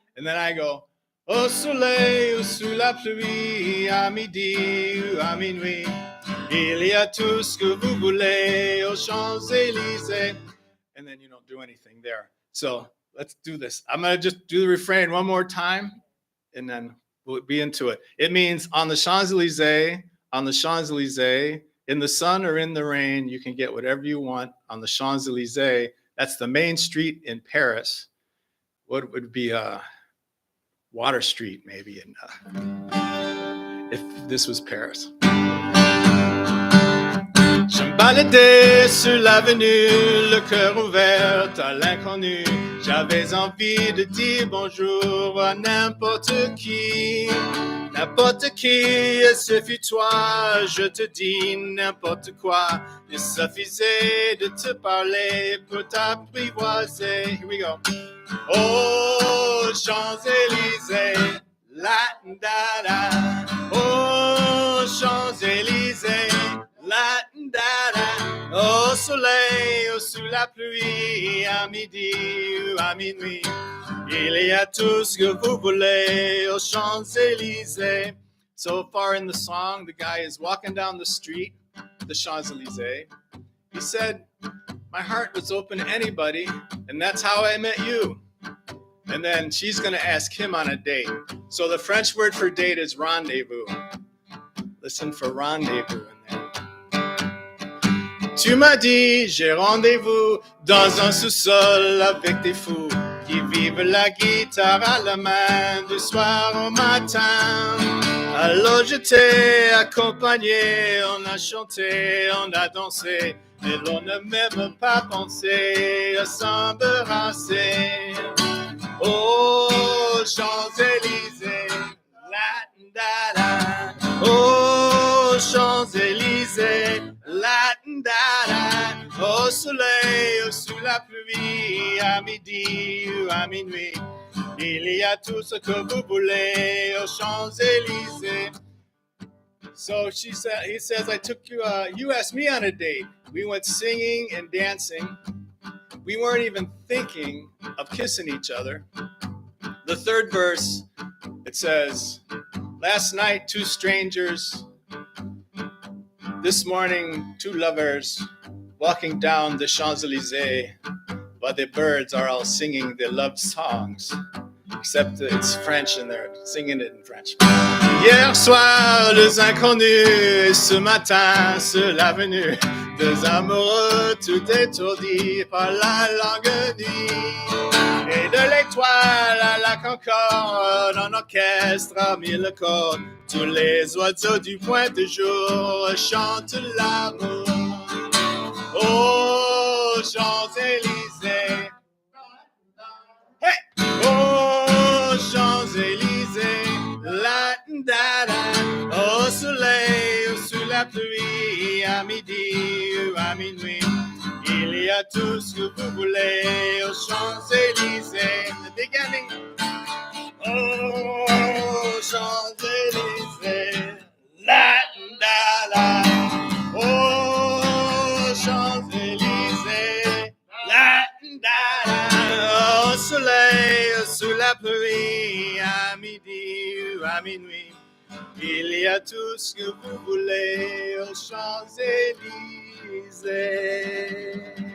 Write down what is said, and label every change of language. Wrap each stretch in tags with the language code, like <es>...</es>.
<en>And then I go,</en> <fr>au soleil ou sous la pluie, à midi ou à minuit, il y a tout ce que vous voulez aux Champs-Élysées.</fr> <en>And then you don't do anything there. So let's do this. I'm going to just do the refrain one more time, and then we'll be into it. It means on the Champs-Élysées, on the Champs-Élysées, in the sun or in the rain, you can get whatever you want on the Champs-Élysées. That's the main street in Paris. What would be Water Street, maybe, if this was Paris.</en> <fr>Je me baladais sur l'avenue, le cœur ouvert à l'inconnu. J'avais envie de dire bonjour à n'importe qui. N'importe qui, et ce fut toi, je te dis n'importe quoi. Il suffisait de te parler pour t'apprivoiser.</fr> <en>Here we go.</en> <fr>Oh, Champs-Élysées, la da da. Oh, Champs-Élysées, la da da. Au soleil ou sous la pluie, à midi ou à minuit, il y a tout ce que vous voulez aux Champs-Élysées.</fr> <en>So far in the song, the guy is walking down the street, the Champs-Elysees. He said, my heart was open to anybody, and that's how I met you. And then she's going to ask him on a date. So the French word for date is rendezvous. Listen for rendezvous in there.</en> <fr>Tu m'as dit, j'ai rendez-vous dans un sous-sol avec des fous qui vivent la guitare à la main du soir au matin. Alors je t'ai accompagné, on a chanté, on a dansé, et l'on n'a même pas pensé à s'embrasser. Oh, Champs-Élysées, la da da. Oh, Champs-Élysées, la da da. Au soleil ou sous la pluie, à midi ou à minuit, il y a tout ce que vous voulez aux Champs-Élysées.</fr> <en>So he says, I took you, you asked me on a date. We went singing and dancing. We weren't even thinking of kissing each other. The third verse, it says, last night, two strangers. This morning, two lovers walking down the Champs-Élysées. But the birds are all singing their love songs. Except it's French and they're singing it in French.</en> <fr>Hier soir, les inconnus, et ce matin, sur l'avenue, deux amoureux tout étourdis par la longue nuit. Et de l'étoile à la concorde, un orchestre a mis le corps. Tous les oiseaux du point de jour chantent l'amour. Oh, Champs-Élysées. Hey! Oh, Champs-Élysées, la da da. Au soleil ou sous la pluie, à midi ou à minuit, il y a tout ce que vous voulez aux Champs-Élysées.</fr> <en>The beginning.</en> <fr>Oh, Champs-Élysées, la da da. Oh, Champs-Élysées, la da da. Au soleil, sous la pluie, à midi ou à minuit, il y a tout ce que vous voulez aux Champs-Élysées.</fr>